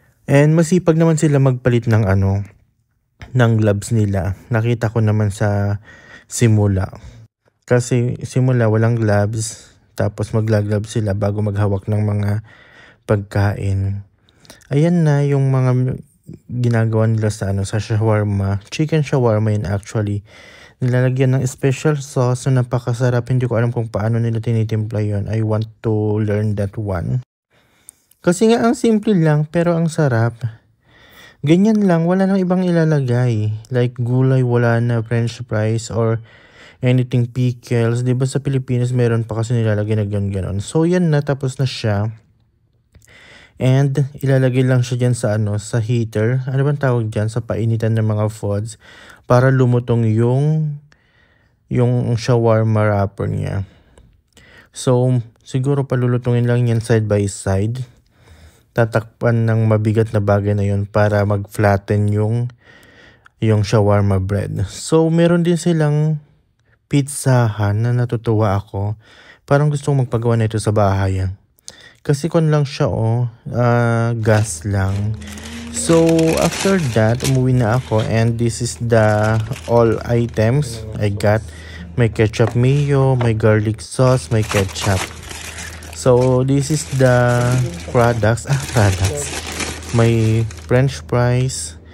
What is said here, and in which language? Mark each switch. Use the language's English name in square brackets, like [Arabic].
[Filipino] And masipag naman sila magpalit ng ng gloves nila. Nakita ko naman sa simula. Kasi simula walang gloves, tapos magla-gloves sila bago maghawak ng mga pagkain. Ayan na yung mga ginagawa nila sa sa shawarma. Chicken shawarma yun actually. Nilalagyan ng special sauce na napakasarap. Hindi ko alam kung paano nila tinitimpla yun. [English] I want to learn that one. [Filipino] Kasi nga ang simple lang pero ang sarap. Ganyan lang, wala nang ibang ilalagay. Like gulay, wala na, french fries or anything pickles. Diba sa Pilipinas meron pa kasi nilalagay na ganon. So yan na, tapos na siya. And ilalagay lang siya dyan sa sa heater. Ano bang tawag dyan? Sa painitan ng mga foods. Para lumutong yung shawarma wrapper niya. So, siguro palulutungin lang yan side by side. Tatakpan ng mabigat na bagay na yun para mag-flatten yung shawarma bread. So, meron din silang pizzahan na natutuwa ako. Parang gusto kong magpagawa na ito sa bahay. Kasi kon lang siya gas lang. [English] So, after that, [Filipino] umuwi na ako [English] and this is the all items I got. [Filipino] May ketchup mayo, may garlic sauce, may ketchup. [English] So, this is the products. [Filipino] May french fries.